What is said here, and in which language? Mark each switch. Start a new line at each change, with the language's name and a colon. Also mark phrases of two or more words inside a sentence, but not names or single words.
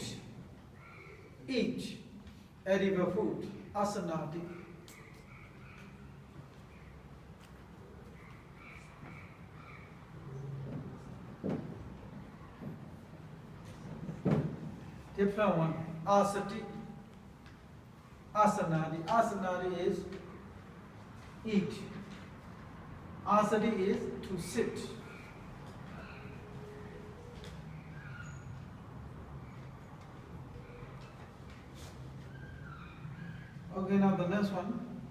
English: Eat. Edible food. Asanati. Different one.
Sanskrit: Asati.
English: Asanadi. Asanadi is eat. Asati is to sit. Okay, now the next one.